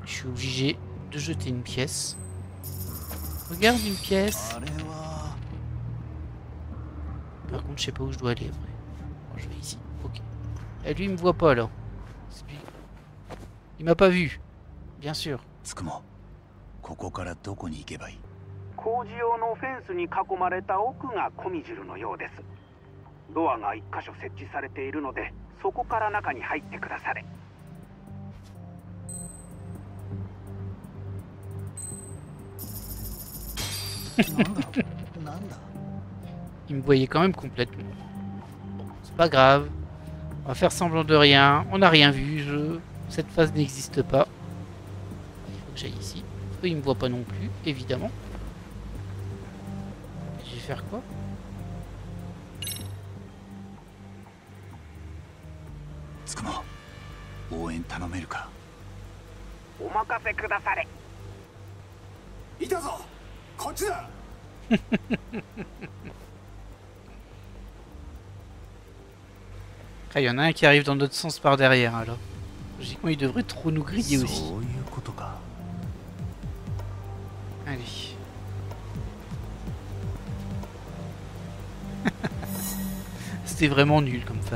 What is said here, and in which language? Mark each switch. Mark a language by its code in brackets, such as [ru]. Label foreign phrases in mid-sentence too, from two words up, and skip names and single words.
[fr] Je suis obligé de jeter une pièce. Regarde une pièce. Par contre, je sais pas où je dois aller. Après. Bon, je vais ici. Ok. Et lui, il me voit pas là. Il m'a pas vu. Bien sûr. [ja] つくもここからどこに行けばいい？工事用のフェンスに囲まれた奥がコミジュルのようです。ドアが1箇所設置されているので、そこから中に入ってくだされ。 [fr] Il me voyait quand même complètement. Bon, c'est pas grave. On va faire semblant de rien. On n'a rien vu. Cette phase n'existe pas. Il faut que j'aille ici. Eux, ils me voient pas non plus, évidemment. Je vais faire quoi? Tsukumo, [ja] 応援頼めるか？お任せくだされ。いたぞ。こっちだ。 [fr] Ah, il y en a un qui arrive dans notre sens par derrière alors. Logiquement, il devrait trop nous griller aussi. Allez. C'était vraiment nul comme phase.